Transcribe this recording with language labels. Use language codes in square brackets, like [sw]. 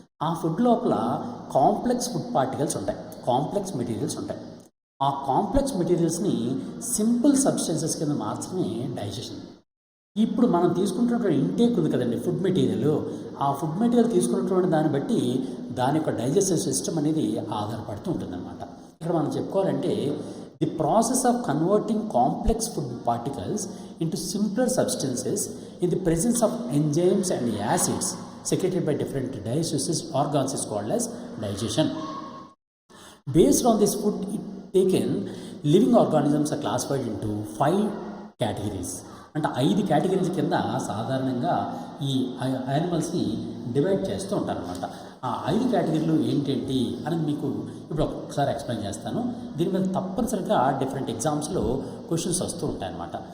[te] ఆ ఫుడ్ లోపల complex food particles ఉంటాయి, కాంప్లెక్స్ మెటీరియల్స్ ఉంటాయి. ఆ కాంప్లెక్స్ మెటీరియల్స్ని సింపుల్ సబ్స్టెన్సెస్ కింద మార్చడమే డైజెషన్. ఇప్పుడు మనం తీసుకుంటున్నటువంటి ఇంటేక్ ఉంది కదండి, ఫుడ్ మెటీరియల్. ఆ ఫుడ్ మెటీరియల్ తీసుకున్నటువంటి దాన్ని బట్టి దాని యొక్క డైజెస్టివ్ సిస్టమ్ అనేది ఆధారపడుతూ ఉంటుందన్నమాట. ఇక్కడ మనం చెప్పుకోవాలంటే [en] the process of converting complex food particles into simpler substances in the presence of enzymes and acids secreted by different digestive organs is called as digestion. Based on this food taken, living organisms are classified into 5 categories. [te] అంటే 5 categories కింద సాధారణంగా ఈ యానిమల్స్ని divide చేస్తూ ఉంటారనమాట. ఆ 5 కేటగిరీలు ఏంటేంటి అని మీకు ఇప్పుడు ఒకసారి ఎక్స్ప్లెయిన్ చేస్తాను. దీని మీద తప్పనిసరిగా డిఫరెంట్ ఎగ్జామ్స్లో క్వశ్చన్స్ వస్తూ ఉంటాయన్నమాట.